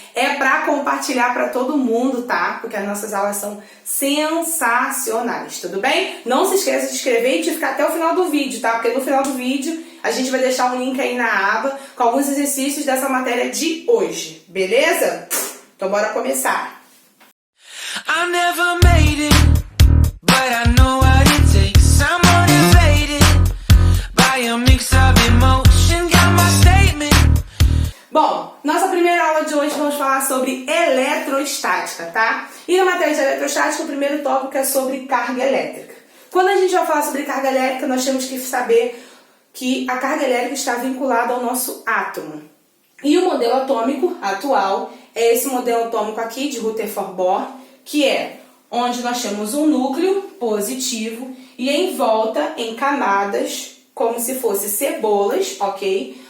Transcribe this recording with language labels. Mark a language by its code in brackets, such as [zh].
[pt] É para compartilhar para todo mundo, tá? Porque as nossas aulas são sensacionais, tudo bem? Não se esqueça de se inscrever e de ficar até o final do vídeo, tá? Porque no final do vídeo a gente vai deixar um link aí na aba com alguns exercícios dessa matéria de hoje, beleza? Então bora começar. [en] I never made it, but I know what it takes. I'm motivated by a mix of emotion, got my statement. [pt] Bom, nossa primeira aula de hoje vamos falar sobre eletrostática, tá? E na matéria de eletrostática, o primeiro tópico é sobre carga elétrica. Quando a gente vai falar sobre carga elétrica, nós temos que saber que a carga elétrica está vinculada ao nosso átomo. E o modelo atômico atual é esse modelo atômico aqui de Rutherford Bohr, que é onde nós temos um núcleo positivo e em volta, em camadas, como se fossem cebolas, ok?